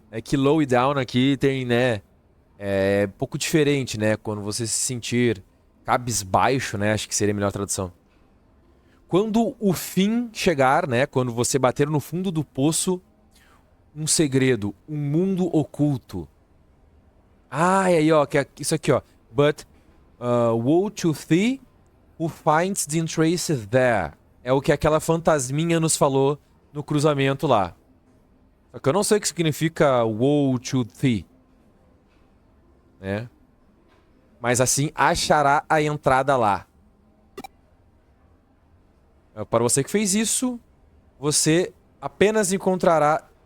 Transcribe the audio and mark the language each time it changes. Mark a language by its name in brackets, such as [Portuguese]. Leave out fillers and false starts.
[Portuguese] É que low e down aqui tem, né? É um pouco diferente, né? Quando você se sentir cabisbaixo, né? Acho que seria a melhor tradução. Quando o fim chegar, né? Quando você bater no fundo do poço, um segredo, um mundo oculto. Ah, e aí, ó, que é isso aqui, ó. [English] But woe to thee who finds the traces there. [Portuguese] É o que aquela fantasminha nos falou no cruzamento lá. Só que eu não sei o que significa [English] woe to thee, [Portuguese] né? Mas assim achará a entrada lá. Para você que fez isso, você apenas encontrará...